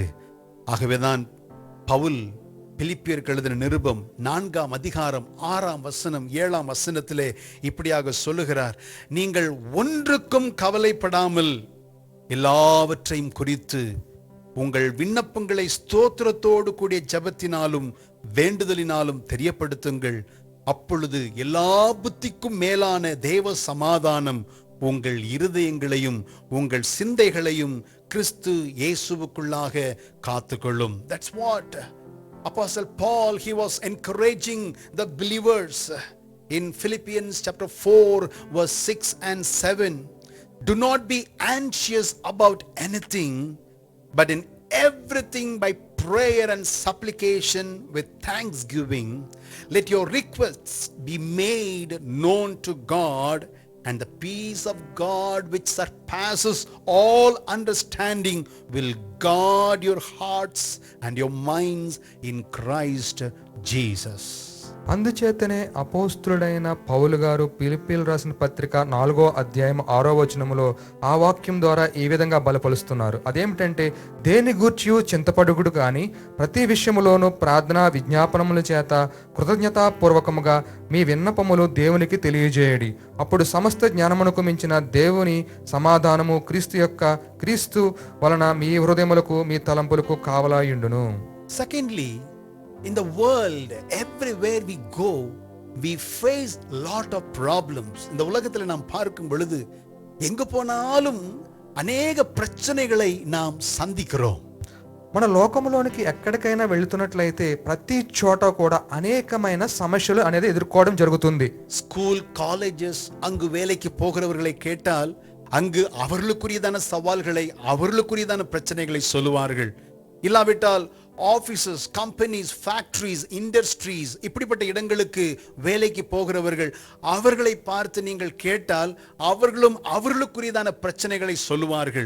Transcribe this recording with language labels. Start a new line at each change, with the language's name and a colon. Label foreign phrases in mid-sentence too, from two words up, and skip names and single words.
Tamil: ஆகவேதான் பவுல் பிலிப்பியருக்கு எழுதின நிருபம் 4ஆம் அதிகாரம் 6ஆம் வசனம் 7ஆம் வசனத்திலே இப்படியாக சொல்லுகிறார், நீங்கள் ஒன்றுக்கும் கவலைப்படாமல் எல்லாவற்றையும் குறித்து உங்கள் விண்ணப்பங்களை ஸ்தோத்திரத்தோடு கூடிய ஜெபத்தினாலும் வேண்டுதலினாலும் தெரியப்படுத்துங்கள். அப்பொழுது எல்லா புத்திக்கும் மேலான தேவ சமாதானம் உங்கள் இருதயங்களையும் உங்கள் சிந்தைகளையும் கிறிஸ்து இயேசுவுக்குள்ளாக காத்துக்கொள்ளும்.
English: That's what Apostle Paul, he was encouraging the believers in Philippians chapter 4 verse 6 and 7. Do not be anxious about anything, but in everything by prayer and supplication with thanksgiving, let your requests be made known to God, and the peace of God which surpasses all understanding will guard your hearts and your minds in Christ Jesus.
Telugu: అందుచేతనే అపోస్తులుడైన పౌలు గారు ఫిలిప్పీయులకు రాసిన పత్రిక 4వ అధ్యాయం 6వ వచనములో ఆ వాక్యం ద్వారా ఈ విధంగా బలపరుస్తున్నారు. అదేమిటంటే, దేని గూర్చియు చింతపడుగుడు కానీ ప్రతి విషయములోనూ ప్రార్థనా విజ్ఞాపనముల చేత కృతజ్ఞతాపూర్వకముగా మీ విన్నపములు దేవునికి తెలియజేయడి. అప్పుడు సమస్త జ్ఞానమునకు మించిన దేవుని సమాధానము క్రీస్తు వలన మీ హృదయములకు మీ తలంపులకు కావలాయుండును.
English: Secondly, in the world, everywhere we go, we face lot of problems.
Tamil: இந்த உலகத்தில் நாம் பார்க்கும் பொழுது எங்கு போனாலும் அநேக பிரச்சனைகளை நாம் சந்திக்கிறோம்.
Telugu: మన లోకంలోనికి ఎక్కడికైనా వెళ్తున్నట్లయితే ప్రతి చోట కూడా అనేకమైన సమస్యలు అనేది ఎదుర్కోవడం జరుగుతుంది.
English: school colleges,
Tamil: அங்கு வேலைக்கு போகிறவர்களை கேட்டால் அங்கு அவர்களுக்குரியதான சவால்களை அவர்களுக்குரியதான பிரச்சனைகளை சொல்லுவார்கள். இல்லாவிட்டால்
English: offices, companies, factories, industries,
Tamil: இப்படிப்பட்ட இடங்களுக்கு வேலைக்கு போகிறவர்கள் அவர்களை பார்த்து நீங்கள் கேட்டால் அவர்களும் அவர்களுக்குரியதான பிரச்சனைகளை சொல்லுவார்கள்.